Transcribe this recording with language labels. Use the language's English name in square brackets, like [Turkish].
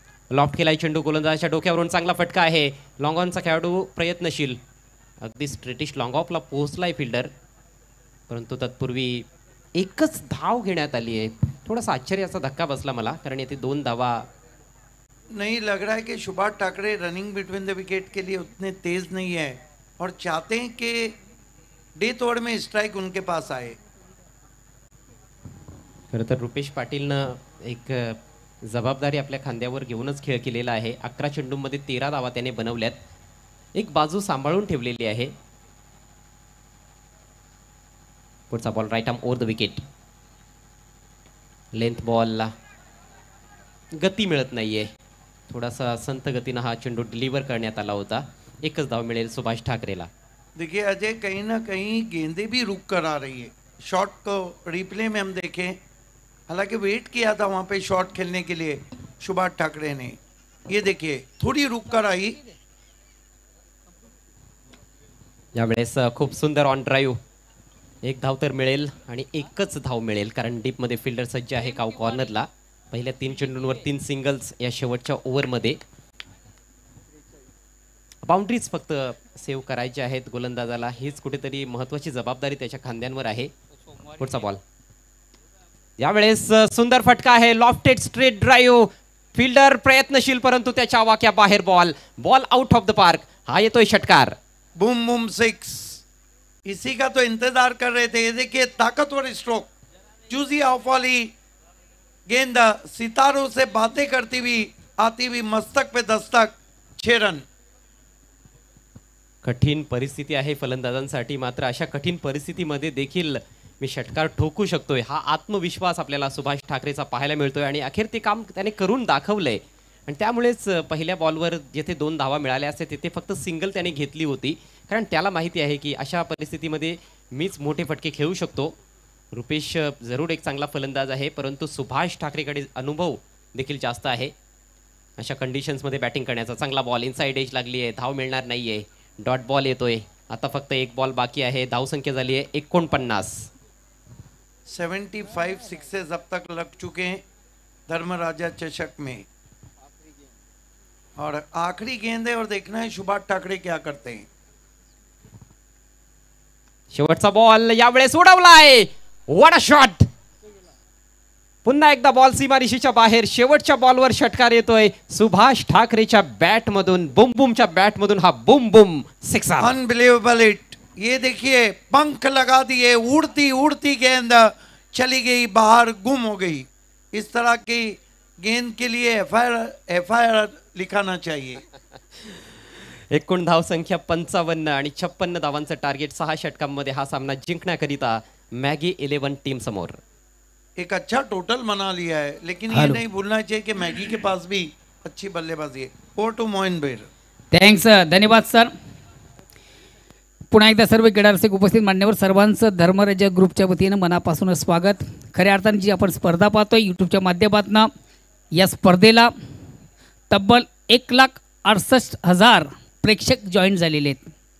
[Marathi] Loft केलाय चेंडू, गोलंदाजाच्या डोक्यावरून चांगला फटका आहे. लॉंग ऑनचा खेळाडू प्रयत्नशील, अगदी स्ट्रेटिश लॉंग ऑफला पोहोचलाय फिल्डर, परंतु तत्पूर्वी एकच धाव घेण्यात आली आहे. थोडासा आश्चर्याचा धक्का बसला मला, कारण येथे 2 धावा. [Hindi] नहीं लग रहा है कि Subhash Thackeray running between the wicket के लिए उतने तेज नहीं है, और चाहते हैं कि डेथ ओवर में स्ट्राइक उनके पास आए. [Marathi] खरं तर रुपेश पाटीलनं एक जबाबदारी आपल्या खांद्यावर घेऊनच खेळ केलेला आहे. 11 चेंडूंमध्ये 13 धावा त्याने बनवल्यात. एक बाजू सांभाळून ठेवलेली आहे. पुढचा ball right arm over the wicket. Length बॉलला गती मिळत नाहीये. थोडासा संत गतीनं हा चेंडू डिलीवर करण्यात आला होता. एकच धाव मिळेल सुभाष ठाकरेला. [Hindi] देखिए अजय, कहीं ना कहीं गेंदें भी रुक कर आ रही है. शॉट को रिप्ले में हम देखें, हालांकि वेट किया था वहां पे शॉट खेलने के लिए सुभाष ठाकरे ने. ये देखिए थोड़ी रुक कर आई. [Marathi] यावेळेस खूप सुंदर ऑन ड्राईव्ह. 1 धाव तर मिळेल आणि एकच धाव मिळेल, कारण डीपमध्ये फिल्डर सज्ज आहे काव कॉर्नरला. पहिल्या 3 चेंडूंवर 3 सिंगल्स या शेवटच्या ओव्हरमध्ये. बाउंड्रीज फक्त सेव्ह करायचे आहेत गोलंदाजाला. हीच कुठेतरी महत्त्वाची जबाबदारी त्याच्या खांद्यांवर आहे. पुढचा बॉल. यावेळेस सुंदर फटका आहे. Lofted straight drive. फिल्डर प्रयत्नशील, परंतु त्याच्या आवाक्या बाहेर ball. [English] Ball out of the park. [Marathi] हा येतोय षटकार. [English] Boom boom 6. [Hindi] इसी का तो इंतजार कर रहे थे. ये देखिए ताकतवर स्ट्रोक, चूजी ऑफ वाली गेंद सितारों से बातें करती हुई आती हुई मस्तक पे दस्तक. 6 रन. [Marathi] कठीण परिस्थिती आहे फलंदाजांसाठी, मात्र अशा कठीण परिस्थितीमध्ये देखील मी षटकार ठोकू शकतोय, हा आत्मविश्वास आपल्याला सुभाष ठाकरेचा पाहायला मिळतोय आणि अखेर ते काम त्याने करून दाखवलंय. आणि त्यामुळेच पहिल्या बॉलवर जिथे 2 धावा मिळाल्या असते तिथे फक्त सिंगल त्याने घेतली होती, कारण त्याला माहिती आहे की अशा परिस्थितीमध्ये मीच मोठे फटके खेळू शकतो. रुपेश जरूर एक चांगला फलंदाज आहे, परंतु सुभाष ठाकरेकडे अनुभव देखील जास्त आहे. अशा कंडिशन्समध्ये बॅटिंग करण्याचा चांगला बॉल, इनसाइड एज लागली आहे, धाव मिळणार नाही आहे, डॉट बॉल येतोय. आता फक्त 1 बॉल बाकी आहे, धावसंख्या झाली आहे 49. 75 सिक्सेस अब तक लग चुके हैं धर्मराजा चषक में, और आखिरी गेंद है और देखना है सुभाष ठाकरे क्या करते हैं. शेवटचा बॉल यावेळेस उडवलाय. [English] What a shot. [Marathi] पुन्हा एकदा बॉल सीमारेषेच्या बाहेर. शेवटच्या बॉलवर षटकार येतोय सुभाष ठाकरेच्या बॅट मधून, बुम बुमच्या बॅट मधून हा Bum Bum sixer. [English] Unbelievable hit. [Hindi] ये देखिए पंख लगा दिए, उड़ती उड़ती गेंद चली गई बाहर, गुम हो गई. इस तरह की गेंद के लिए एफआईआर लिखाना चाहिए. [Marathi] एकूण धावसंख्या 55 आणि 56 धावांचं टार्गेट 6 षटकांमध्ये हा सामना जिंकण्याकरिता मॅगी 11 टीम समोर. [Hindi] एक अच्छा टोटल बना लिया है, लेकिन ये नहीं भूलना चाहिए कि मैगी के पास भी अच्छी बल्लेबाजी है. [English] Over to Moin बेर. [Marathi] Thanks, धन्यवाद सर. पुन्हा एकदा सर्व क्रीडारसिक उपस्थित मान्यवर सर्वांचं धर्मराज्य ग्रुपच्या वतीनं मनापासून स्वागत. खऱ्या अर्थाने जी आपण स्पर्धा पाहतोय यूट्यूबच्या माध्यमातून, या स्पर्धेला तब्बल 1,68,000 प्रेक्षक जॉईन झालेले आहेत.